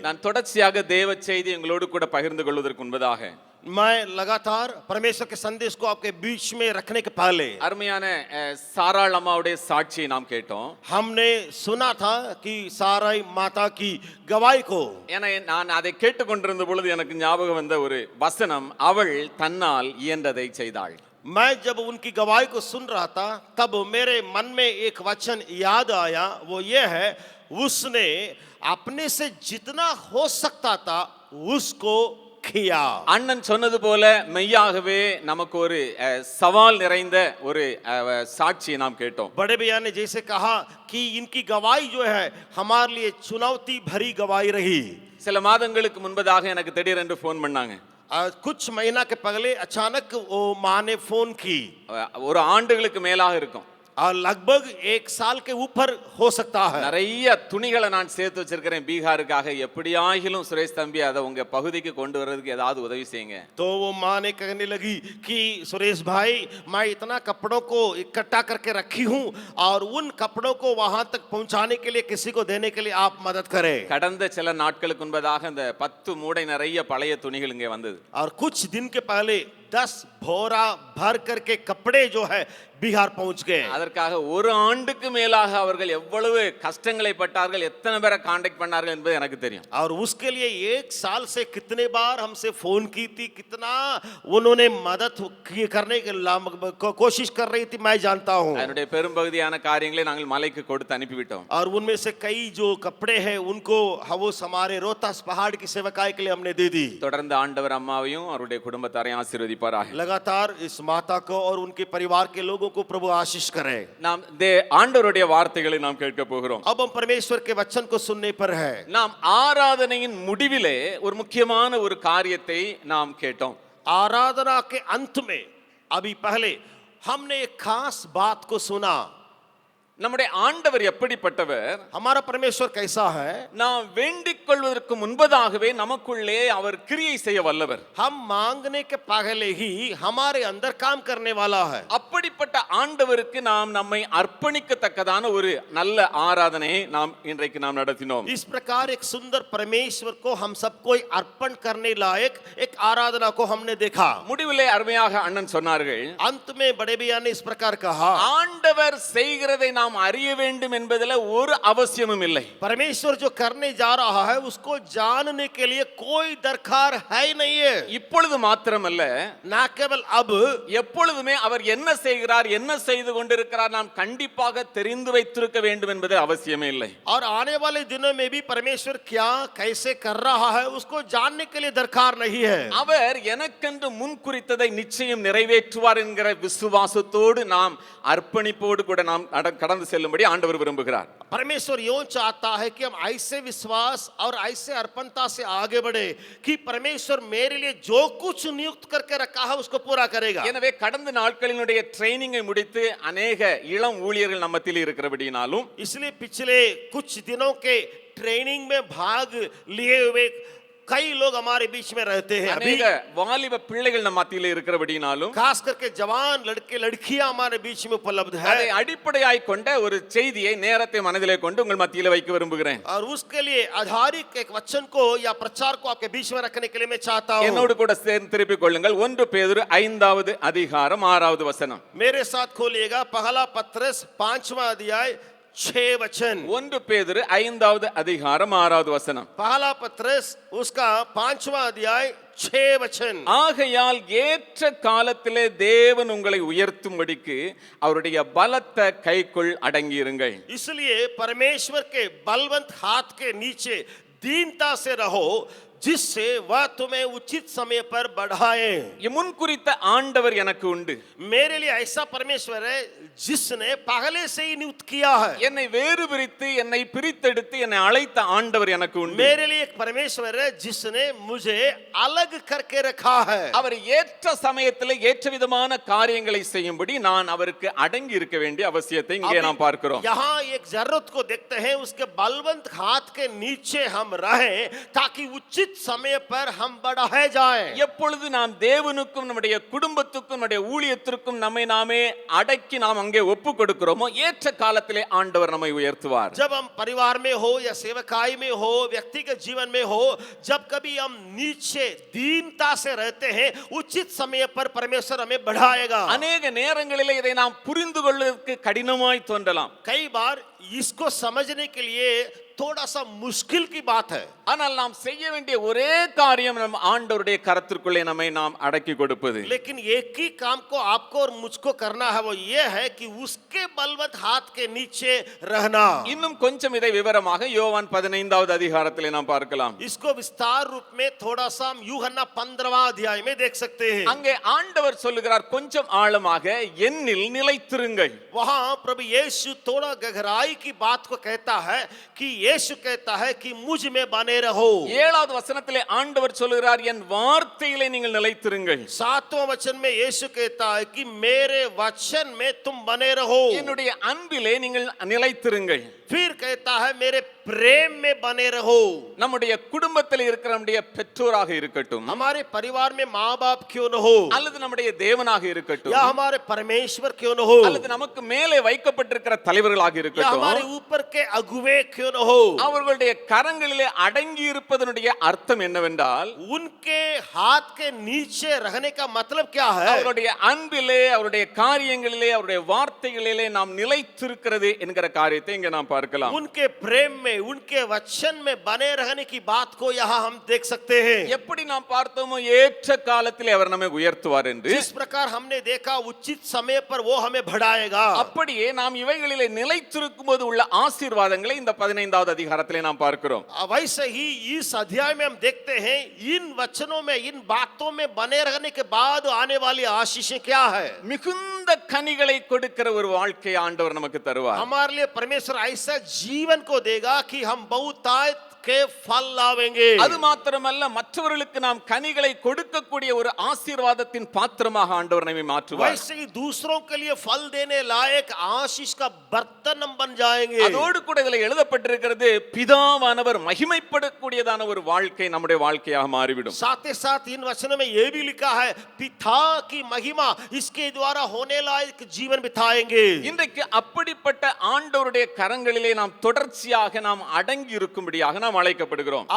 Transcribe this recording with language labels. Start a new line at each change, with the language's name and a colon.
Tamil: நான் தொடர்ச்சியாக தேவ செய்தி உங்களோடு கூட பகிர்ந்து கொள்வதற்கு முன்பதாக
Hindi: मैं लगातार परमेश्वर के संदेश को आपके बीच में रखने के पहले
Tamil: அருமையான சாராள் அம்மாவுடைய சாட்சியை நாம் கேட்டோம்.
Hindi: हमने सुना था कि साराई माता की गवाही को।
Tamil: ஏன்னா நான் அதை கேட்டுக்கொண்டிருந்த பொழுது எனக்கு ஞாபகம் வந்த ஒரு வசனம், அவள் தன்னால் இயன்றதை செய்தாள்.
Hindi: मैं जब उनकी गवाही को सुन रहा था तब मेरे मन में एक वचन याद आया, वो ये है, उसने अपने से जितना हो सकता था उसको किया।
Tamil: அண்ணன் சொன்னது போல மெய்யாகவே நமக்கு ஒரு சவால் நிறைந்த ஒரு சாட்சியை நாம் கேட்டோம்.
Hindi: बड़े भैया ने जैसे कहा कि इनकी गवाही जो है हमारे लिए चुनौती भरी गवाही रही।
Tamil: சில மாதங்களுக்கு முன்பதாக எனக்கு திடீரென்று ஃபோன் பண்ணாங்க.
Hindi: कुछ महीना के पहले अचानक वो माँ ने फोन की।
Tamil: ஒரு ஆண்டுகளுக்கு மேலாக இருக்கும்.
Hindi: लगभग 1 साल के ऊपर हो सकता है।
Tamil: நிறைய துணிகளை நான் சேர்த்து வச்சிருக்கிறேன் பீகாருக்காக. எப்படியாகிலும் சுரேஷ் தம்பி அதை உங்க பகுதிக்கு கொண்டு வர்றதுக்கு ஏதாவது உதவி செய்யுங்க.
Hindi: तो वो माँ ने कहने लगी कि सुरेश भाई, मैं इतना कपड़ों को इकट्ठा करके रखी हूँ और उन कपड़ों को वहां तक पहुंचाने के लिए किसी को देने के लिए आप मदद करें।
Tamil: கடந்த சில நாட்களுக்கு முன்பதாக இந்த 10 மூடை நிறைய பழைய துணிகள் இங்கே வந்தது.
Hindi: और कुछ दिन के पहले 10 बोरा भर करके कपड़े जो है बिहार पहुंच गए।
Tamil: அதற்காக ஒரு ஆண்டுக்கு மேலாக அவர்கள் எவ்வளவு கஷ்டங்களை பட்டார்கள், எத்தனை பேரை காண்டாக்ட் பண்ணார்கள் என்பது எனக்கு தெரியும்.
Hindi: और उसके लिए 1 साल से कितने बार हमसे फोन की थी, कितना उन्होंने मदद करने की कोशिश कर रही थी, मैं जानता हूं।
Tamil: அதனுடைய பெரும்பகுதியான காரியங்களை நாங்கள் மலைக்கு கொடுத்து அனுப்பிவிட்டோம்.
Hindi: और उनमें से कई जो कपड़े हैं उनको हवस हमारे रोहतास पहाड़ की सेवकाई के लिए हमने दे दी।
Tamil: தொடர்ந்து ஆண்டவர் அம்மாவையும் அவருடைய குடும்பத்தாரையும் ஆசீர்வதிப்பாராக.
Hindi: लगातार इस माता को और उनके परिवार के लोगों को प्रभु आशीष करे।
Tamil: நாம் ஆண்டவருடைய வார்த்தைகளை நாம் கேட்க போகிறோம்.
Hindi: अब हम परमेश्वर के वचन को सुनने पर है।
Tamil: நாம் ஆராதனையின் முடிவிலே ஒரு முக்கியமான ஒரு காரியத்தை நாம் கேட்டோம்.
Hindi: आराधना के अंत में अभी पहले हमने एक खास बात को सुना।
Tamil: நம்முடைய ஆண்டவர் எப்படிப்பட்டவர்,
Hindi: हमारा परमेश्वर कैसा है,
Tamil: நாம் வேண்டிக் கொள்வதற்கு முன்பதாகவே நமக்குள்ளே அவர் கிரியை செய்ய வல்லவர்.
Hindi: हम मांगने के पहले ही हमारे अंदर काम करने वाला है।
Tamil: அப்படிப்பட்ட ஆண்டவருக்கு நாம் நம்மை அர்ப்பணிக்கத்தக்கதான ஒரு நல்ல ஆராதனையை நாம் இன்றைக்கு நாம் நடத்தினோம்.
Hindi: इस प्रकार एक सुंदर परमेश्वर को हम सबको अर्पण करने लायक एक आराधना को हमने देखा।
Tamil: முடிவிலே அருமையாக அண்ணன் சொன்னார்கள்,
Hindi: अंत में बड़े भैया ने इस प्रकार कहा,
Tamil: ஆண்டவர் செய்கிறதை நாம் அறிய வேண்டும் என்பதில் ஒரு அவசியமும் இல்லை.
Hindi: परमेश्वर जो करने जा रहा है उसको जानने के लिए कोई दरकार है नहीं है।
Tamil: இப்பொழுது மாத்திரமல்ல,
Hindi: ना केवल अब,
Tamil: எப்பொழுதுமே அவர் என்ன செய்கிறார், என்ன செய்து கொண்டிருக்கிறார் நாம் கண்டிப்பாக தெரிந்து வைத்திருக்க வேண்டும் என்பது அவசியமே இல்லை.
Hindi: और आने वाले दिनों में भी परमेश्वर क्या कैसे कर रहा है उसको जानने के लिए दरकार नहीं है।
Tamil: அவர் எனக்கென்று முன் குறித்ததை நிச்சயம் நிறைவேற்றுவார் என்கிற விசுவாசத்தோடு நாம் அர்ப்பணிப்போடு கூட நாம் கடந்து செல்லும்படி ஆண்டவர் விரும்புகிறார்.
Hindi: परमेश्वर यूं चाहता है कि हम ऐसे विश्वास और ऐसे अर्पणता से आगे बढ़े कि परमेश्वर मेरे लिए जो कुछ नियुक्त करके रखा है उसको पूरा करेगा।
Tamil: எனவே கடந்த நாட்களினுடைய ட்ரெய்னிங்கை முடித்து
Hindi: अनेक
Tamil: இளம் ஊழியர்கள் நம்ம மத்தியில் இருக்கிறபடினாலும்,
Hindi: इसलिए पिछले कुछ दिनों के ट्रेनिंग में भाग लिए हुए कई लोग हमारे बीच में रहते हैं। अभी अनेक
Tamil: வாலிப பிள்ளைகள் நம்ம மத்தியில் இருக்கிறபடினாலும்,
Hindi: खास करके जवान लड़के लड़कियां हमारे बीच में उपलब्ध है।
Tamil: அதை அடிப்படையாய் கொண்ட ஒரு செய்தியை நேரத்தை மனதிலே கொண்டு உங்கள் மத்தியில் வைக்க விரும்புகிறேன்.
Hindi: और उसके लिए आधारित एक वचन को या प्रचार को आपके बीच में रखने के लिए मैं चाहता हूं।
Tamil: என்னோடு கூட சேர்ந்து திருப்பிக் கொள்ளுங்கள். 1 பேதுரு 5வது அதிகாரம் 6வது வசனம்.
Hindi: मेरे साथ खोलिएगा पहला पत्रस 5वां अध्याय 6 वचन।
Tamil: 1 பேதுரு 5வது அதிகாரம் 6வது வசனம்.
Hindi: पहला पत्रस उसका 5वां अध्याय 6 वचन।
Tamil: ஆகையால் ஏற்ற காலத்திலே தேவன் உங்களை உயர்த்தும்படிக்கு அவருடைய பலத்த கைக்குள் அடங்கியிருங்கள்.
Hindi: इसलिए परमेश्वर के बलवंत हाथ के नीचे दीनता से रहो, जिससे वह तुम्हें उचित समय पर बढ़ाए।
Tamil: முன் குறித்த ஆண்டவர் எனக்கு உண்டு.
Hindi: मेरे लिए ऐसा परमेश्वर है जिसने पहले से ही नियुक्त किया है।
Tamil: என்னை வேறு பிரித்து என்னை பிரித்தெடுத்து என்னை அழைத்த ஆண்டவர் எனக்கு உண்டு.
Hindi: मेरे लिए एक परमेश्वर है जिसने मुझे अलग करके रखा है।
Tamil: அவர் ஏற்ற சமயத்தில் ஏற்ற விதமான காரியங்களை செய்யும்படி நான் அவருக்கு அடங்கி இருக்க வேண்டிய அவசியத்தை இங்கே நாம் பார்க்கிறோம்.
Hindi: यहाँ एक जरूरत को देखते हैं, उसके बलवंत हाथ के नीचे हम रहें ताकि उचित उचित समय पर हम बढ़ाए जाएं।
Tamil: எப்பொழுது நாம் தேவனுக்கும் நம்முடைய குடும்பத்துக்கும் நம்முடைய ஊழியத்திற்கும் நம்மை நாமே அடக்கி நாம் அங்கே ஒப்பு கொடுக்கிறோமோ ஏற்ற காலத்திலே ஆண்டவர் நம்மை உயர்த்துவார்.
Hindi: जब हम परिवार में हो या सेवकाई में हो, व्यक्तिगत जीवन में हो, जब कभी हम नीचे दीनता से रहते हैं, उचित समय पर परमेश्वर हमें बढ़ाएगा।
Tamil: அநேக நேரங்களிலே இதை நாம் புரிந்து கொள்வதற்கு கடினமாய் தோன்றலாம்.
Hindi: कई बार इसको समझने के लिए थोड़ा सा मुश्किल की बात है,
Tamil: ஆனால் நாம் செய்ய வேண்டிய ஒரே காரியம் நம் ஆண்டவருடைய கரத்திற்குள்ளே நம்மை நாம் அடக்கி கொடுப்பது.
Hindi: लेकिन एक ही काम को आपको और मुझको करना है, वो ये है कि उसके बलवंत हाथ के नीचे रहना।
Tamil: இன்னும் கொஞ்சம் இதை விவரமாக யோவான் 15வது அதிகாரத்திலே நாம் பார்க்கலாம்.
Hindi: इसको विस्तार रूप में थोड़ा सा हम यूहन्ना 15वां अध्याय में देख सकते हैं।
Tamil: அங்கே ஆண்டவர் சொல்லுகிறார், கொஞ்சம் ஆழமாக என்னில் நிலைத்திருங்கள்.
Hindi: वहां प्रभु यीशु थोड़ा गहराई की बात को कहता है कि यीशु कहता है कि मुझ में बने रहो।
Tamil: 7வது வசனத்திலே ஆண்டவர் சொல்லுகிறார், என் வார்த்தையிலே நீங்கள் நிலைத்திருங்கள்.
Hindi: 7वां वचन में यीशु कहता है कि मेरे वचन में तुम बने रहो।
Tamil: என்னுடைய அன்பிலே நீங்கள் நிலைத்திருங்கள்.
Hindi: फिर कहता है मेरे प्रेम में बने रहो।
Tamil: நம்முடைய குடும்பத்தில் இருக்கிற நம்முடைய பெற்றோராக இருக்கட்டும்,
Hindi: हमारे परिवार में माँ बाप क्यों न हो,
Tamil: அல்லது நம்முடைய தேவனாக இருக்கட்டும்,
Hindi: या हमारे परमेश्वर क्यों न हो,
Tamil: அல்லது நமக்கு மேலே வைக்கப்பட்டிருக்கிற தலைவர்களாக
Hindi: या
Tamil: இருக்கட்டும்,
Hindi: हमारे ऊपर के अगुवे क्यों न हो,
Tamil: அவர்களுடைய கரங்களிலே அடங்கி இருப்பதனுடைய அர்த்தம் என்னவென்றால்,
Hindi: उनके हाथ के नीचे रहने का मतलब क्या है?
Tamil: அவருடைய அன்பிலே, அவருடைய காரியங்களிலே, அவருடைய வார்த்தைகளிலே நாம் நிலைத்திருக்கிறது என்கிற காரியத்தை இங்கே நாம் பார்க்கலாம்.
Hindi: उनके प्रेम में, उनके वचन में बने रहने की बात को यहाँ हम देख सकते हैं।
Tamil: எப்படி நாம் பார்த்தோமோ ஏற்ற காலத்திலே அவர் நம்மை உயர்த்துவார் என்று,
Hindi: जिस प्रकार हमने देखा उचित समय पर वो हमें बढ़ाएगा,
Tamil: அப்படியே நாம் இவைகளிலே நிலைத்திருக்கும் போது உள்ள ஆசீர்வாதங்களை இந்த 15வது அதிகாரத்திலே நாம் பார்க்கிறோம்.
Hindi: वैसे ही इस अध्याय में हम देखते हैं इन वचनों में, इन बातों में बने रहने के बाद आने वाली आशीषें क्या है।
Tamil: மிகுந்த கனிகளை கொடுக்கிற ஒரு வாழ்க்கை ஆண்டவர் நமக்கு தருவார்.
Hindi: हमारे लिए परमेश्वर ऐसा जीवन को देगा कि हम बहुतायत के फल लावेंगे।
Tamil: அது மாத்திரமல்ல, மற்றவர்களுக்கு நாம் கனிகளை கொடுக்கக்கூடிய ஒரு ஆசீர்வாதத்தின் பாத்திரமாக ஆண்டவர் நம்மை மாற்றுவார்.
Hindi: वैसे ही दूसरों के लिए फल देने लायक आशीष का बर्तन हम बन जाएंगे।
Tamil: அதோடு கூட இதில் எழுதப்பட்டிருக்கிறது, பிதாவானவர் மகிமைப்படக்கூடியதான ஒரு வாழ்க்கை நம்முடைய வாழ்க்கையாக மாறிவிடும்.
Hindi: साथ ही साथ इन वचनों में यह भी लिखा है, पिता की महिमा इसके द्वारा होने लायक जीवन बिताएंगे।
Tamil: இன்றைக்கு அப்படிப்பட்ட ஆண்டவருடைய கரங்களிலே நாம் தொடர்ச்சியாக நாம் அடங்கி இருக்கும்படியாக நாம் அழைக்கப்படுகிறோம்.